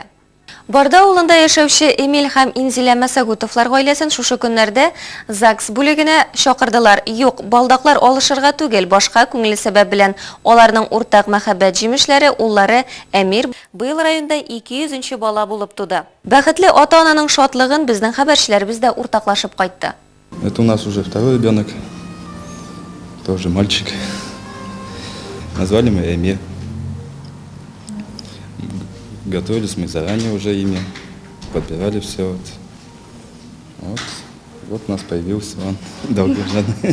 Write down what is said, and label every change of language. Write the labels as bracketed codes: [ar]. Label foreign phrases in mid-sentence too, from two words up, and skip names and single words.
[tt] Барда авылында яшәүче Эмиль һәм Инзилә Мәсәгутовлар гаиләсен шушы көннәрдә ЗАГС бүлегенә чакырдылар. Юк, балдаклар алышырга түгел, башка күңелле сәбәп белән аларның уртак мәхәббәт җимешләре уллары Әмир быел районда 200-нче бала булып туды. Бәхетле ата-ананың шатлыгын безнең хәбәрчеләребез дә уртаклашып кайтты. [ru] Это у нас уже второй ребенок, тоже мальчик. Назвали мы Эмир. Готовились мы заранее уже имя, подбирали все. Вот у нас появился он, долгожданный.